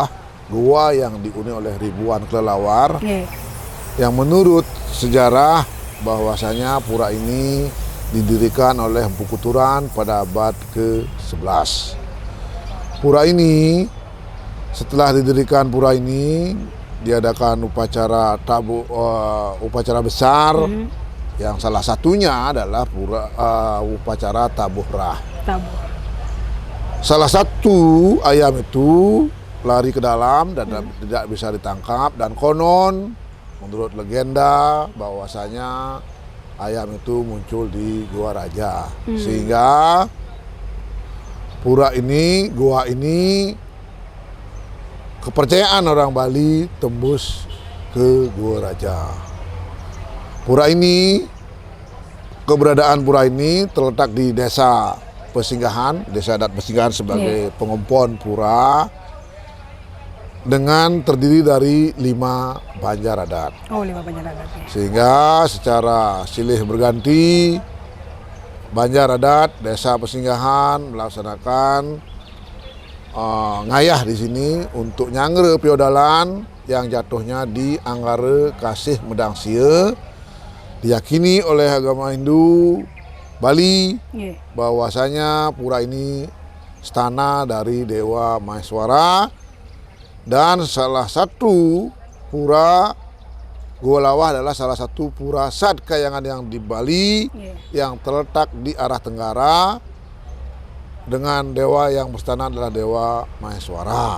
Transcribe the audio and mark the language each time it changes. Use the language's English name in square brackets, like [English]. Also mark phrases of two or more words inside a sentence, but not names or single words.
[Indonesian] Goa yang dihuni oleh ribuan kelelawar, yang menurut sejarah bahwasanya pura ini didirikan oleh Empu Kuturan pada abad ke-11. Pura ini, setelah didirikan pura ini, diadakan upacara besar, yang salah satunya adalah upacara tabuh rah. Salah satu ayam itu lari ke dalam dan tidak bisa ditangkap, dan konon menurut legenda bahwasanya ayam itu muncul di Goa Raja, sehingga pura ini, goa ini, kepercayaan orang Bali tembus ke Goa Raja. Pura ini, keberadaan pura ini terletak di desa Pesinggahan, desa adat Pesinggahan sebagai pengompon pura, dengan terdiri dari 5 banjar adat. 5 banjar adat. Sehingga secara silih berganti banjar adat desa Pesinggahan melaksanakan ngayah di sini untuk nyangre piodalan yang jatuhnya di Anggara Kasih Medang Sia. Diyakini oleh agama Hindu Bali bahwasanya pura ini stana dari Dewa Maheswara. Dan salah satu pura Goa Lawah adalah salah satu pura Sad Kayangan yang di Bali, yang terletak di arah tenggara, dengan dewa yang berstana adalah Dewa Maheswara.